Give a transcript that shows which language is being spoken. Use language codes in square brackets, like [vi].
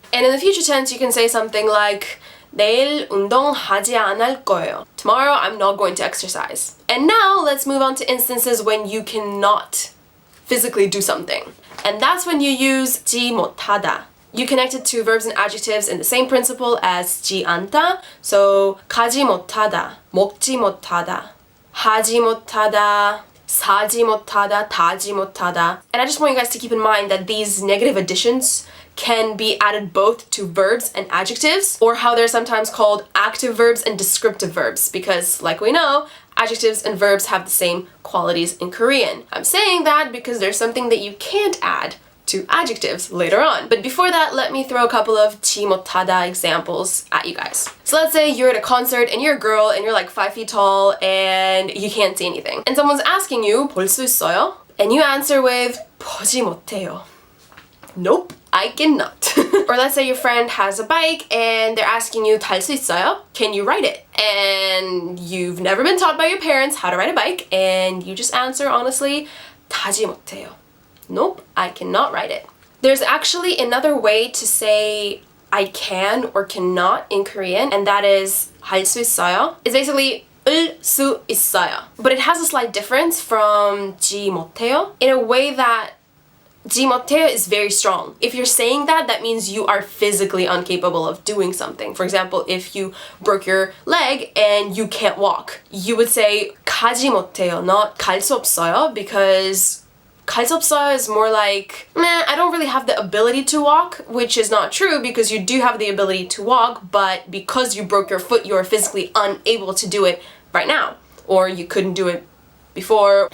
[en] And in the future tense, you can say something like [ko] 내일 운동하지 않을 거예요. [en] Tomorrow, I'm not going to exercise. And now, let's move on to instances when you cannot physically do something. And that's when you use 지 못하다. You connect it to verbs and adjectives in the same principle as 지 않다. [ko] So 가지 못하다, 먹지 못하다, 하지 못하다, 사지 못하다, 타지 못하다. [en] And I just want you guys to keep in mind that these negative additions can be added both to verbs and adjectives, or how they're sometimes called active verbs and descriptive verbs, because like we know, adjectives and verbs have the same qualities in Korean. I'm saying that because there's something that you can't add to adjectives later on. But before that, let me throw a couple of 지 못하다 examples at you guys. So let's say you're at a concert and you're a girl and you're like 5 feet tall and you can't see anything. And someone's asking you, [ko] 볼 수 있어요? [en] And you answer with [ko] 보지 못해요. [en] Nope, I cannot. Or let's say your friend has a bike and they're asking you, [ko] 탈 수 있어요? [en] Can you ride it? And you've never been taught by your parents how to ride a bike and you just answer honestly, [ko] 타지 못해요. [en] Nope, I cannot write it. There's actually another way to say I can or cannot in Korean, and that is [ko] 할 수 있어요. [en] It's basically [ko] 을 수 있어요. [en] But it has a slight difference from 지 못해요 in a way that 지 못해요 is very strong. If you're saying that, that means you are physically incapable of doing something. For example, if you broke your leg and you can't walk, you would say [ko] 가지 못해요, [en] not [ko] 갈 수 없어요, [en] because 갈 수 없어요 is more like, I don't really have the ability to walk, which is not true because you do have the ability to walk, but because you broke your foot, you are physically unable to do it right now, or you couldn't do it before.